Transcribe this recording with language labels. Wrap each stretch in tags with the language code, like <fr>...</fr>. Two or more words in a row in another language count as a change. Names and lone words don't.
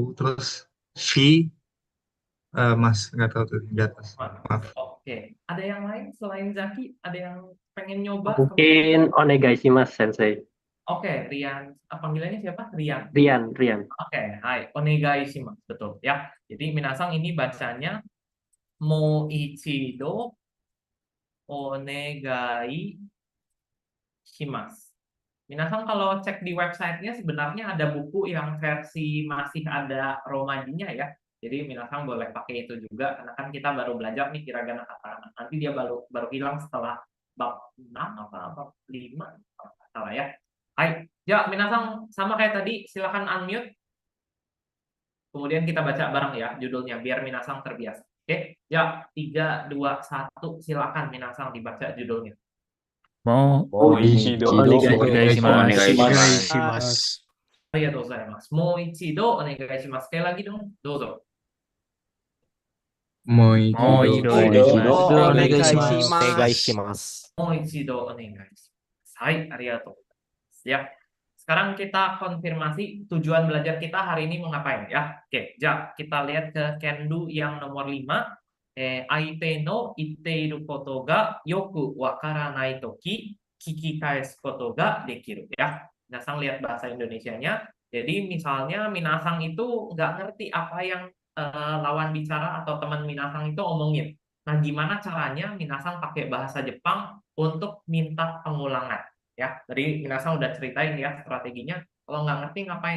<id>Terus V, Mas nggak tahu tuh di atas. Maaf. Oke. Ada yang lain selain Zaki? Ada yang pengen nyoba? Mungkin</id> <ja>お願いします 先生.</ja> <id>Oke, Rian. Panggilannya siapa? Rian. Rian. Oke, hai. Onegaishimasu. Betul ya. Jadi Minasang ini bacanya</id> <ja>もう一度お願いします.</ja> <id>Minasang kalau cek di websitenya sebenarnya ada buku yang versi masih ada romajinya ya. Jadi Minasang boleh pakai itu juga karena kan kita baru belajar nih</id> <ja>ひらがな カタカナ.</ja> <id>Nanti dia baru hilang setelah bab 6 apa bab 5 kalau nggak salah ya. Hai, ya Minasang sama kayak tadi silakan unmute. Kemudian kita baca bareng ya judulnya biar Minasang terbiasa. Oke, ya 3 2 1 silakan Minasang dibaca judulnya. Onegaishimasu.</id> <ja>ありがとうございます. もう一度お願いします.</ja> <id>Sekali lagi dong, dozo. Moichido onegaishimasu.</id> <ja>もう一度お願いします。はい、ありがとう.</ja> <id>Ya. Sekarang kita konfirmasi tujuan belajar kita hari ini mau ngapain ya. Oke, kita lihat ke Kendu yang nomor 5.</id> <ja>相手の言っていることがよくわからないとき聞き返すことができる ya.</ja> <id>Minasang lihat bahasa Indonesianya. Jadi misalnya Minasang itu nggak ngerti apa yang lawan bicara atau teman Minasang itu omongin. Nah, gimana caranya Minasang pakai bahasa Jepang untuk minta pengulangan? Ya, tadi Minasang udah ceritain ya strateginya. Kalau nggak ngerti ngapain?</id>